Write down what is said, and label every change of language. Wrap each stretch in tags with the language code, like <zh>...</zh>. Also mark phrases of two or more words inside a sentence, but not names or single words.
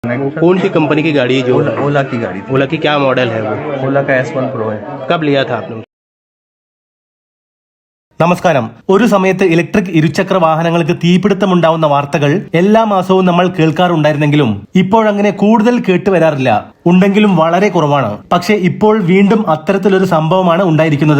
<hi>कौन सी कंपनी की गाड़ी है जो ओला की गाड़ी थी। ओला की क्या मॉडल है वो? ओला का S1 Pro है। कब लिया था आपने?</hi> <ml>നമസ്കാരം. ഒരു സമയത്ത് ഇലക്ട്രിക് ഇരുചക്ര വാഹനങ്ങൾക്ക് തീപിടുത്തമുണ്ടാവുന്ന വാർത്തകൾ എല്ലാ മാസവും നമ്മൾ കേൾക്കാറുണ്ടായിരുന്നെങ്കിലും ഇപ്പോഴങ്ങനെ കൂടുതൽ കേട്ടുവരാറില്ല. ഉണ്ടെങ്കിലും വളരെ കുറവാണ്. പക്ഷേ ഇപ്പോൾ വീണ്ടും അത്തരത്തിലൊരു സംഭവമാണ് ഉണ്ടായിരിക്കുന്നത്.</ml>